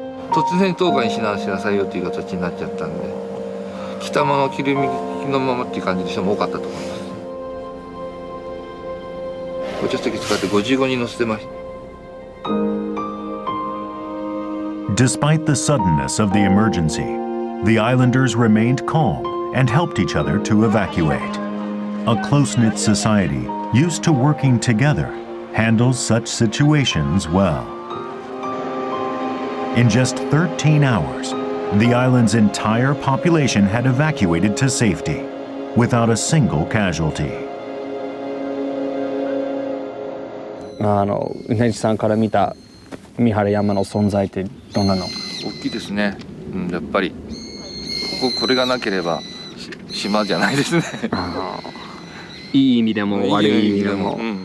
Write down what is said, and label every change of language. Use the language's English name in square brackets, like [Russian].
[Japanese] 突然島外に避難しなさいよという形になっちゃったんで、着たまま着る身のままっていう感じの人も多かったと思います。ご助手席使って55人乗せてました。 [English] Despite the suddenness of the emergency, the islanders remained calm and helped each other to evacuate. A close-knit society used to working together handles such situations well. In just 13 hours, the island's entire population had evacuated to safety without a single casualty. [Japanese] うねじさんから見た三原山の存在ってどんなの？大きいですね。やっぱりこれがなければ島じゃないですね。いい意味でも悪い意味でも。